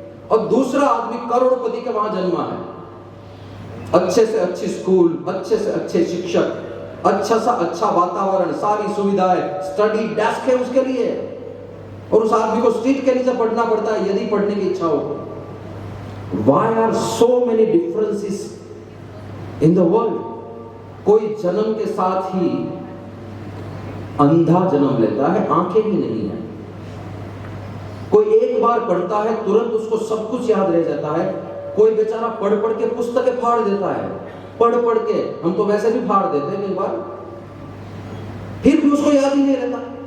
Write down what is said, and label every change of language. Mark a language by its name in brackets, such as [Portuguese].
[Hindi] और दूसरा आदमी करोड़पति के वहां जन्मा है, अच्छे से अच्छी स्कूल, अच्छे से अच्छे शिक्षक, अच्छा सा अच्छा वातावरण, सारी सुविधाएं, स्टडी डेस्क है उसके लिए, और उस आदमी को स्ट्रीट के नीचे पढ़ना पड़ता है यदि पढ़ने की इच्छा हो। [English] Why are so many differences in the world? [Hindi] कोई जन्म के साथ ही अंधा जन्म लेता है, आंखें ही नहीं है। कोई एक बार पढ़ता है, तुरंत उसको सब कुछ याद रह जाता है। कोई बेचारा पढ़ पढ़ के पुस्तकें फाड़ देता है, पढ़ पढ़ के, हम तो वैसे भी फाड़ देते हैं कई बार, फिर भी उसको याद ही नहीं रहता।